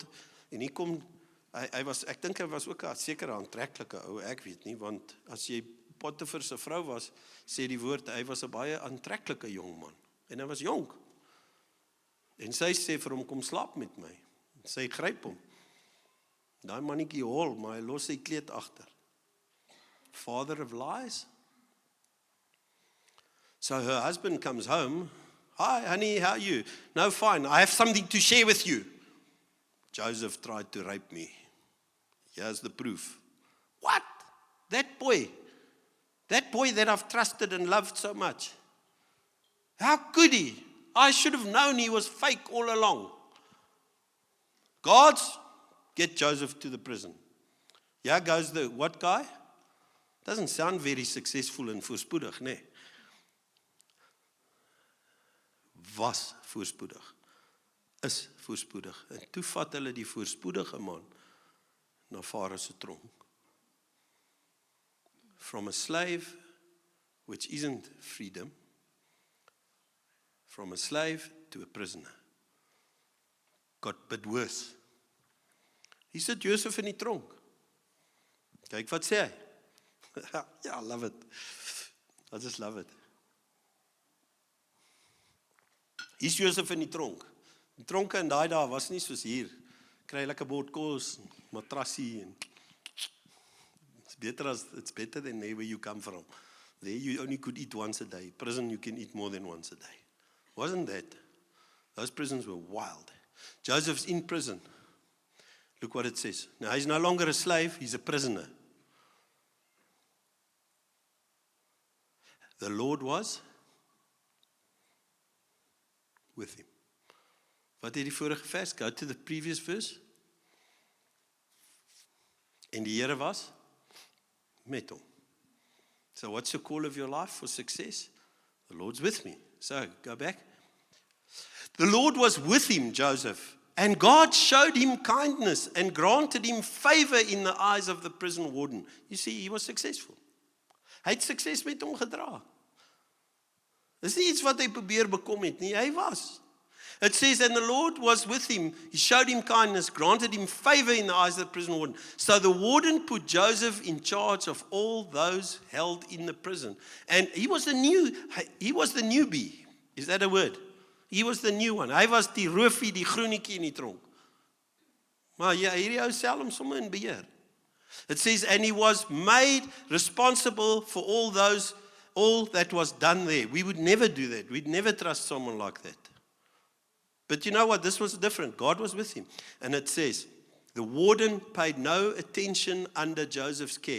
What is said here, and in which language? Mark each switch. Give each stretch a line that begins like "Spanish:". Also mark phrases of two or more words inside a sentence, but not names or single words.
Afrikaans: En hier kom ek dink hy was ook 'n sekere aantreklike ou, ek weet nie, want as jy Potifar se vrou was, sê die woord, hy was 'n baie aantreklike jong man. En hy was jonk. En sy sê vir hom, kom slaap met my. En sy gryp hom. Daai mannetjie hol, maar hy los sy kleed agter.
English: Father of lies. So her husband comes home. Hi, honey, how are you? No, fine. I have something to share with you. Joseph tried to rape me. Here's the proof. What? That boy that I've trusted and loved so much. How could he? I should have known he was fake all along. Guards, get Joseph to the prison. Here goes the what guy? Doesn't sound very successful and
Afrikaans: voorspoedig, nee. Was voorspoedig. Is voorspoedig. En toe vat hulle die voorspoedige man na Farao se tronk.
English: From a slave, which isn't freedom, from a slave to a prisoner. Got a bit worse.
Afrikaans: Hier sit Josef in die tronk. Kyk wat sê hy. Ja,
English: love it. I just love it.
Afrikaans: Hier's Josef in die tronk. Die tronke in daai dae was nie soos hier. Kry lekker bord kos, matrassie en
English: it's better than where you come from. There you only could eat once a day. Prison you can eat more than once a day. Wasn't that? Those prisons were wild. Joseph's in prison. Look what it says. Now he's no longer a slave, he's a prisoner. The Lord was with him.
Afrikaans: Wat het die vorige vers?
English: Go to the previous verse.
Afrikaans: En die Here was met hom.
English: So what's your call of your life for success? The Lord's with me. So go back. The Lord was with him, Joseph, and God showed him kindness and granted him favor in the eyes of the prison warden. You see, he was successful.
Afrikaans: Hy het sukses met hom gedra. Dis nie iets wat hy probeer bekom het nie, hy was.
English: It says, and the Lord was with him. He showed him kindness, granted him favor in the eyes of the prison warden. So the warden put Joseph in charge of all those held in the prison. And he was the newbie. Is that a word? He was the new one.
Afrikaans: Hy was die roofie, die groenetjie in die tronk. Maar ja, hierdie ou sel hom sommer in beheer.
English: It says, and he was made responsible for all that was done there. We would never do that. We'd never trust someone like that. But you know what? This was different. God was with him. And it says, the warden paid no attention under Joseph's care.